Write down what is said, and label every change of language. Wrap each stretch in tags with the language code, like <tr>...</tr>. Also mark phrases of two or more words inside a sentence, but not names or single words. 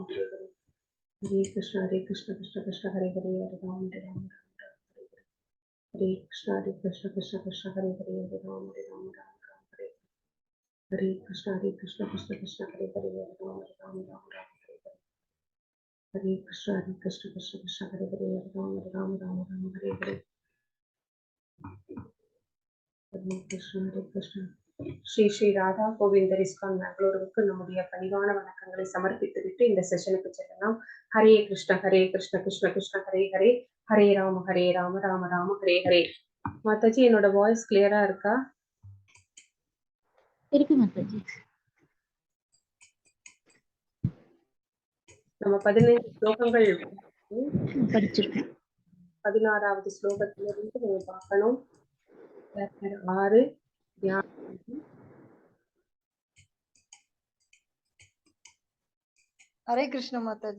<sa>हरे हरे हरे कृष्ण कृष्ण हरे हरे हरे राम हरे हरे हरे कृष्ण कृष्ण हरे हरे हरे राम हरे हरे कृष्ण कृष्ण हरे हरे हरे राम हरे हरे कृष्ण कृष्ण हरे हरे हरे राम हरे हरे हरे कृष्ण</sa> <ta>ஸ்ரீ ஸ்ரீ ராதா கோவிந்தர் இஸ்கான் பெங்களூருக்கு நம்முடைய பணிவான வணக்கங்களை சமர்ப்பித்துவிட்டு இந்த செஷனுக்கு செல்லலாம்.</ta> <sa>हरे कृष्ण कृष्ण कृष्ण हरे हरे हरे राम राम राम हरे हरे.</sa> <ta>மாதாஜி, என்னோட வாய்ஸ் கிளியரா இருக்கா? இருக்கு மாதாஜி. நம்ம 15 ஸ்லோகங்கள் படிச்சிருக்கேன். 16வது ஸ்லோகத்திலிருந்து நம்ம பார்க்கணும். 6</ta> <sa>हरे कृष्ण माताजी.</sa>